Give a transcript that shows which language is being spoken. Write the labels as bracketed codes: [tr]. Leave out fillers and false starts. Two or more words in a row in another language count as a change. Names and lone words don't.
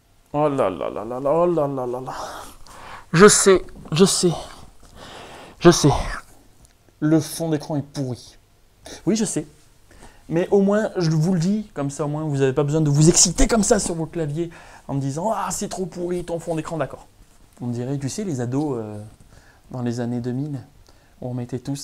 [fr] Oh là là là là là, oh là là là là. Je sais, je sais, je sais. Le fond d'écran est pourri. Oui, je sais. Mais au moins, je vous le dis, comme ça au moins vous n'avez pas besoin de vous exciter comme ça sur vos claviers en me disant ah c'est trop pourri ton fond d'écran, d'accord. On me dirait, tu sais, les ados dans les années 2000, où on mettait tous.